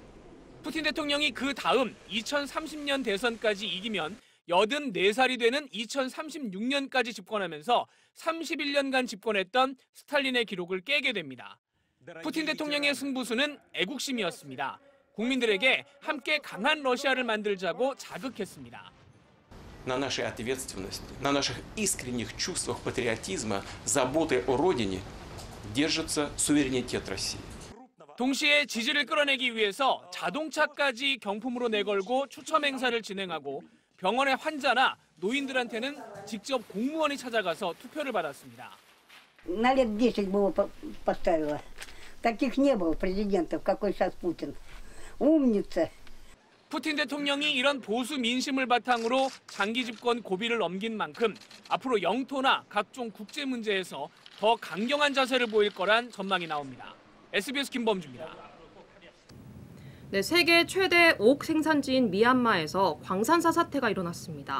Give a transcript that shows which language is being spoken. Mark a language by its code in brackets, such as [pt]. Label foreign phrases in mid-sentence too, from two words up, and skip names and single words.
[ko] 푸틴 대통령이 그 다음 2030년 대선까지 이기면 84살이 되는 2036년까지 집권하면서 31년간 집권했던 스탈린의 기록을 깨게 됩니다. 푸틴 대통령의 승부수는 애국심이었습니다. 국민들에게 함께 강한 러시아를 만들자고 자극했습니다. [ru] На нашей ответственности, на наших искренних чувствах патриотизма, заботы о родине держится суверенитет России. 동시에 지지를 끌어내기 위해서 자동차까지 경품으로 내걸고 추첨 행사를 진행하고 병원의 환자나 노인들한테는 직접 공무원이 찾아가서 투표를 받았습니다. На лет 10 бы его поставила. Таких не было президентов, какой сейчас Путин. умница. [ko] 푸틴 대통령이 이런 보수 민심을 바탕으로 장기 집권 고비를 넘긴 만큼 앞으로 영토나 각종 국제 문제에서 더 강경한 자세를 보일 거란 전망이 나옵니다. SBS 김범주입니다. 네, 세계 최대 옥 생산지인 미얀마에서 광산사 사태가 일어났습니다.